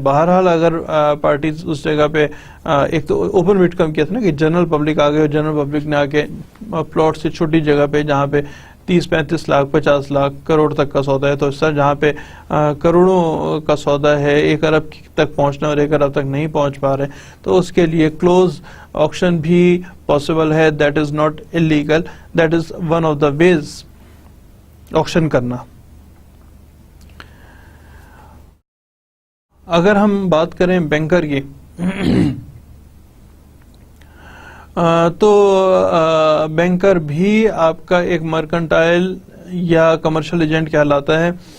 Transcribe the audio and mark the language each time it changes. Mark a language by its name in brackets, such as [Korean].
[Urdu] بہرحال اگر پارٹیز اس جگہ پہ ایک تو اوپن بٹ کم کیا تھا نا کہ جنرل پبلک آ گئے, اور جنرل پبلک نے آ کے پلاٹ سے چھوٹی جگہ پہ جہاں پہ 30 35 لاکھ 50 لاکھ کروڑ تک کا سودا ہے, تو اس طرح جہاں پہ کروڑوں کا سودا ہے 1 ارب تک پہنچنا اور 1 ارب تک نہیں پہنچ پا رہے, تو اس کے لیے کلوز آکشن بھی پاسبل ہے. [English] That is not illegal, that is one of the ways auction کرنا. [Urdu] اگر ہم بات کریں بینکر کی تو بینکر بھی آپ کا ایک مرکنٹائل یا کمرشل ایجنٹ کہلاتا ہے.